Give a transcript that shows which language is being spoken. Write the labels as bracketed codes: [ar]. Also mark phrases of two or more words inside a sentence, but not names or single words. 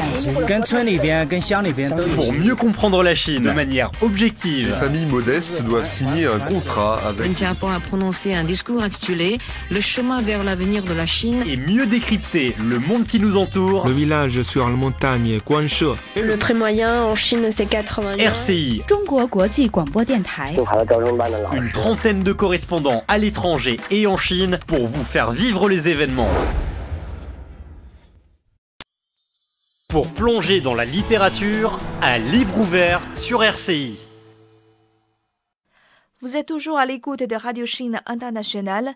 [fr] Pour mieux comprendre la Chine de manière objective. Les familles modestes doivent signer un contrat avec... Wen Jiabao a prononcé un discours intitulé « Le chemin vers l'avenir de la Chine ». Et mieux décrypter le monde qui nous entoure. Le village sur la montagne Guanshe. Le prix moyen en Chine, c'est 80 yuan. RCI. [zh] 中国国际广播电台 [fr] Une trentaine de correspondants à l'étranger et en Chine pour vous faire vivre les événements. Pour plonger dans la littérature, un livre ouvert sur RCI. Vous êtes toujours à l'écoute de Radio Chine Internationale.